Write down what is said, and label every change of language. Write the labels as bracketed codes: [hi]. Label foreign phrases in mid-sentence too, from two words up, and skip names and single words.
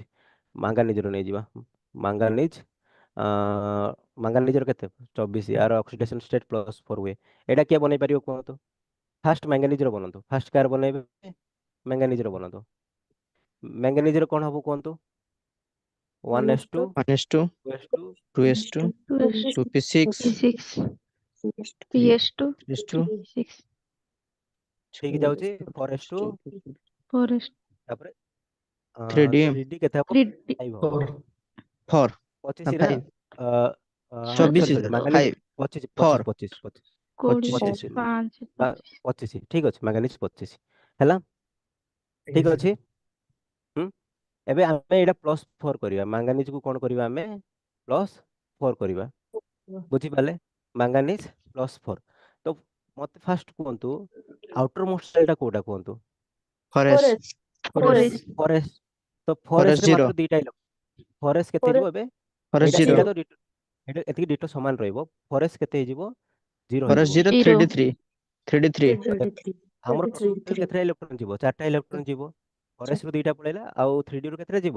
[or] ମାଙ୍ଗାନିଜର ନେଇଯିବା, ମାଙ୍ଗାନିଜ ମାଙ୍ଗାନିଜର କେତେ? 24, ଆର [en] oxidation state [or] +4 ହୁଏ, ଏଇଟା କିଏ ବନେଇ ପାରିବ କୁହନ୍ତୁ? ଫାଷ୍ଟ ମ୍ୟାଙ୍ଗାନିଜର ବନାନ୍ତୁ, ଫାଷ୍ଟ କାହାର ବନେଇବେ? ମ୍ୟାଙ୍ଗାନିଜର ବନାନ୍ତୁ। ମ୍ୟାଙ୍ଗାନିଜର କ'ଣ ହବ କୁହନ୍ତୁ? 1s2 1s2 2s2 2s2 2s2 2p6 P6 PS2 3s2 6 ଠିକ ଯାଉଛି, 4s2 4s ତାପରେ 3d 3d କେତେ ହବ? 3D 5 ହବ, 4 4 25 ନା ନା, 5 ସରି 24 ସରି ମାଙ୍ଗାନିଜ 5 25 4 25 25 କୋଡିଏ 25 25 5 25 ଠିକ ଅଛି, ମାଙ୍ଗାନିଜ 25 ହେଲା, ଠିକ ଅଛି। ହୁଁ, ଏବେ ଆମେ ଏଇଟା +4 କରିବା, ମାଙ୍ଗାନିଜକୁ କ'ଣ କରିବା? ଆମେ +4 କରିବା, ବୁଝିପାରିଲେ? ମାଙ୍ଗାନିଜ +4, ତ ମତେ ଫାଷ୍ଟ କୁହନ୍ତୁ [en] outer most shell [or] କୋଉଟା କୁହନ୍ତୁ? 4s 4s 4s, ତ 4s 4s ରେ 0 ମାତ୍ର ଦୁଇଟା 4s କେତେ ହେଇଯିବ ଏବେ? 4s ଏଇଟା 0 ଏଇଟା ତ ଏଇଟା ଏତିକି ଡିଟୋ ସମାନ ରହିବ, 4s କେତେ ହେଇଯିବ? 0 4s ହେଇଯିବ। 0 0 3d3 3d3 ଆମର ଟୋଟାଲ କେତେଟା ଇଲେକ୍ଟ୍ରନ୍ ଯିବ? 4ଟା ଇଲେକ୍ଟ୍ରନ୍ ଯିବ, 4s ରୁ ଦୁଇଟା ପଳେଇଲା, ଆଉ 3d ରୁ କେତେଟା ଯିବ?